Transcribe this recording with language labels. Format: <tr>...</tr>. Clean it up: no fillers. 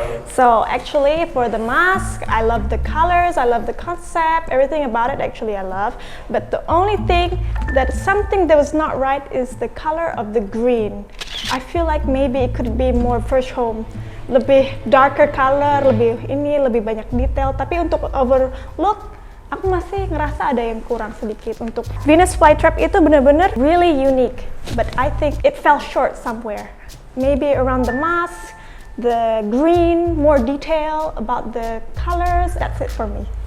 <en>So actually for the mask, I love the colors, I love the concept, everything about it actually I love. But the only thing something that was not right is the color of the green. I feel like maybe it could be more Fresh Home.</en> <id>Lebih</id> <en>darker color,</en> <id>lebih banyak detail. Tapi untuk overlook, aku masih ngerasa ada yang kurang sedikit. Untuk Venus Flytrap itu benar-benar</id> <en>really unique. But I think it fell short somewhere. Maybe around the mask, the green, more detail about the colors. That's it for me.</en>